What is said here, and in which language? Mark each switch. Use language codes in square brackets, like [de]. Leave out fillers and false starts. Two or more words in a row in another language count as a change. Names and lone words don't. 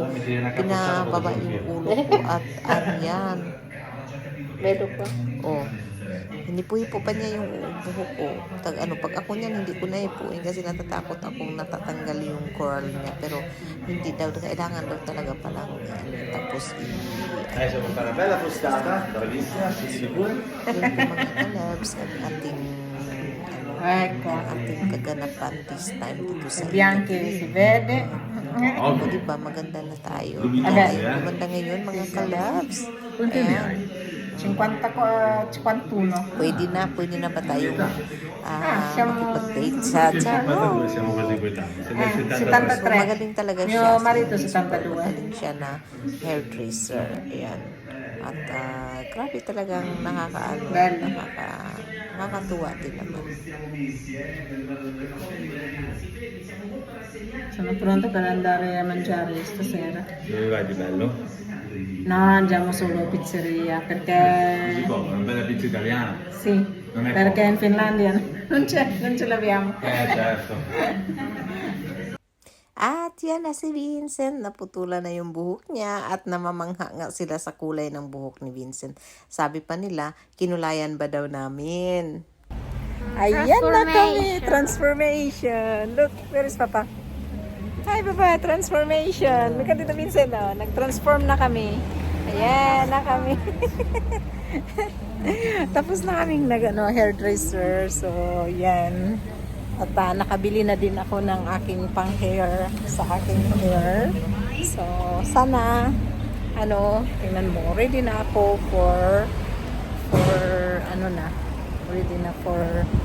[tl] Pinababa yung ulo ko at ayan. Meron pa. O, hinipo-hipo pa niya yung buhok ko. Pag ako niyan, hindi ko na hipuin kasi natatakot akong natatanggal yung coral niya. Pero hindi daw, kailangan daw talaga palang tapos [it] Adesso con una bella frustata, bravissima, si sicuro. [tl] yung mga kalabs at ating ating kaganapan [en] this time [tl] dito sa [it] Bianchi si vede. [tl] O diba, maganda na tayo. Abe. Maganda ngayon mga kalabs. Ayan. 50 ko, 51. Pwede na ba tayong [it] siamo- [tl] makipag-date sa channel? [it] Siamo quasi coetanei. [tl] So, 73. magaling talaga [it] Mio [tl] siya. [it] marito, [tl] So, 72. magaling siya na hairdresser. Ayan. At grabe talagang [it] Bello. [tl] nakakatuwa din naman. [it] Sono pronta per andare a mangiare stasera. Dove vai di bello? No, andiamo solo in pizzeria perché Una bella pizza italiana. sì, Non è perché in Finlandia non ce l'abbiamo. Certo. [tl] At yan na si Vincent, naputulan na yung buhok niya at namamangha nga sila sa kulay ng buhok ni Vincent. Sabi pa nila, kinulayan ba daw namin? Ayan na kami! [en] Transformation! Look, where is Papa? Hi Papa, transformation! Look at [tl] dito Vincent, oh. Nag-transform na kami. Ayan na kami. Tapos na kaming hairdresser. So, yan. At nakabili na din ako ng aking pang-hair sa aking hair. So, sana, tingnan mo, ready na ako for ready na for